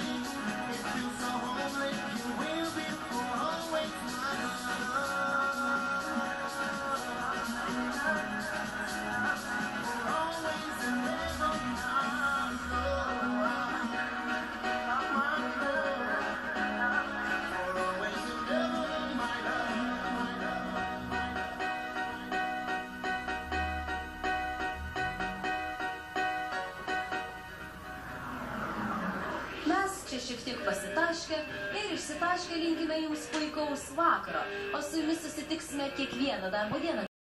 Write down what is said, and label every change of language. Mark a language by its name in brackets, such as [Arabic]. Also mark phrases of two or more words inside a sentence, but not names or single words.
[English] It feels so homely, you will be for always my love. For always and ever my love. My love. For always and ever my [Lithuanian] Mes čia šiek tiek pasitaškę ir išsitaškę linkime jums puikaus vakaro, o su jumis susitiksime kiekvieną darbo dieną